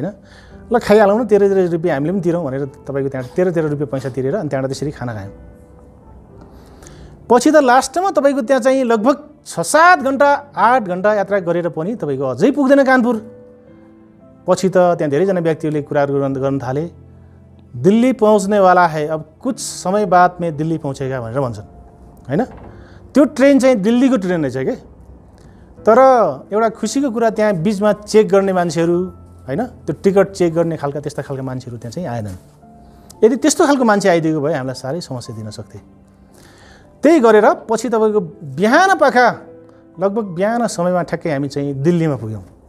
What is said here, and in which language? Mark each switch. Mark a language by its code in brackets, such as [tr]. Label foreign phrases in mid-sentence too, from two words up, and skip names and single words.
[ne] ल खाइहालौँ न, 13 रुपियाँ हामीले पनि तिरौँ भनेर तपाईँको त्यहाँ 13 रुपियाँ पैसा तिरेर अनि त्यहाँबाट त्यसरी खाना खायौँ। पछि त लास्टमा तपाईँको त्यहाँ चाहिँ लगभग 6-7 घन्टा 8 घन्टा यात्रा गरेर पनि तपाईँको अझै पुग्दैन कानपुर। पछि त त्यहाँ धेरैजना व्यक्तिहरूले कुराहरू गर्न थाले, [hi] दिल्ली पहुँचने वाला है, अब कुछ समय बाद में दिल्ली पहुँचेगा [ne] भनेर भन्छन् होइन। त्यो ट्रेन चाहिँ दिल्लीको ट्रेन रहेछ के। तर एउटा खुसीको कुरा त्यहाँ बिचमा चेक गर्ने मान्छेहरू होइन, त्यो टिकट चेक गर्ने खालका त्यस्ता खालका मान्छेहरू त्यहाँ चाहिँ आएनन्। यदि त्यस्तो खालको मान्छे आइदिएको भए हामीलाई साह्रै समस्या दिन सक्थे। त्यही गरेर पछि तपाईँको बिहानपाखा लगभग बिहान समयमा ठ्याक्कै हामी चाहिँ दिल्लीमा पुग्यौँ।